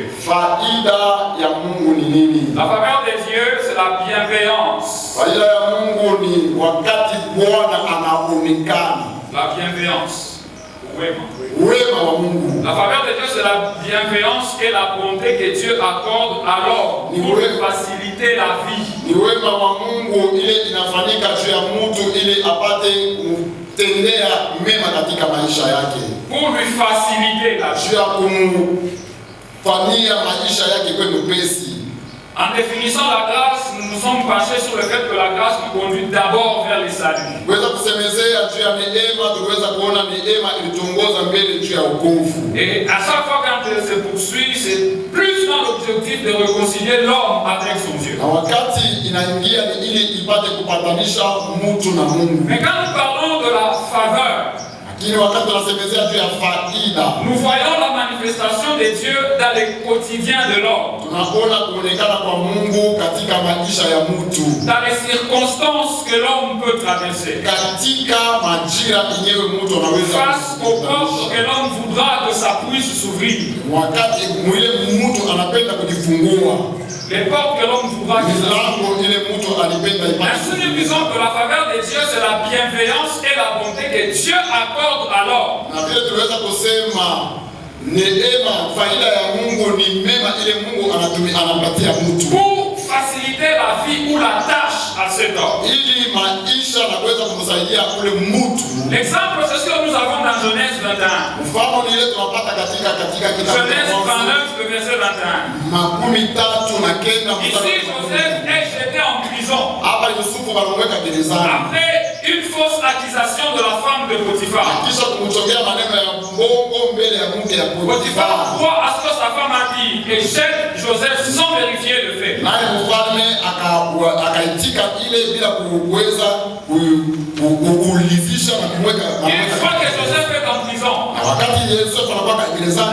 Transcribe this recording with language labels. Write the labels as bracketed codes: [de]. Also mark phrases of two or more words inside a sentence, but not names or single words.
[sw] Faida ya Mungu ni nini? [fr] La faveur de Dieu, c'est la bienveillance. [sw] Faida ya Mungu ni wakati Bwana anaonekana, [fr] La bienveillance. [sw] wema wa Mungu. [fr] La faveur de Dieu, c'est la bienveillance et la bonté que Dieu accorde alors pour lui faciliter la vie. [sw] Ni wema wa Mungu ile inafanyika juu ya mtu ili apate kutendea mema katika maisha yake, [fr] Pour lui faciliter la vie. [sw] juu ya kumfanyia maisha yake kwa mepesi. [fr] En définissant la grâce, nous nous sommes penchés sur le fait que la grâce nous conduit d'abord vers le salut. [sw] Kuweza kusemezea juu ya neema, tuweza kuona neema ilituongoza mbele juu ya wokovu. [fr] Et à chaque fois quand elle se poursuit, c'est plus dans l'objectif de réconcilier l'homme avec son Dieu. [sw] Na wakati inaingia ni ili ipate kupatanisha mtu na Mungu. [fr] Mais quand nous parlons de la faveur, [sw] Lakini wakati tunasemezea juu ya faida, [fr] nous voyons la manifestation de Dieu dans le quotidien de l'homme. [sw] tunaona kuonekana kwa Mungu katika maisha ya mtu, [fr] Dans les circonstances que l'homme peut traverser. [sw] katika majira yenyewe mtu anaweza [fr] Face aux portes que l'homme voudra que ça puisse s'ouvrir. [sw] wakati mwile mtu anapenda kujifungua, [fr] Les portes que l'homme voudra que ça [sw] milango ile mtu alipenda ipate. [fr] Ainsi, nous disons que la faveur de Dieu, c'est la bienveillance et la bonté que Dieu accorde alors [sw] Na vile tuliweza kusema Neema, faida ya Mungu ni mema ile Mungu anampatia mtu. [fr] Pour faciliter la vie ou la tâche à cet homme. [sw] Ili maisha naweza kumsaidia ule mtu. [fr] L'exemple c'est ce que nous avons dans Genèse 21. [sw] Mfano ni ile tunapata katika kitabu cha [fr] Genèse 39 le verset 21. [sw] Makumi tatu na kenda [fr] Ici Joseph est jeté en prison. [sw] Hapa Yusufu wanamweka gerezani. [fr] Après une fausse accusation de la femme de Potiphar. [sw] Kisha kumchongea maneno ya mbongo mbele ya mke ya [fr] Potiphar croit à ce que sa femme a dit et jette Joseph sans vérifier le fait. [sw] Naye mfalme akaitika ile bila kuweza kuulizisha na kumweka. [fr] Une fois que Joseph est en prison, [sw] wakati Yusufu anakuwa gerezani,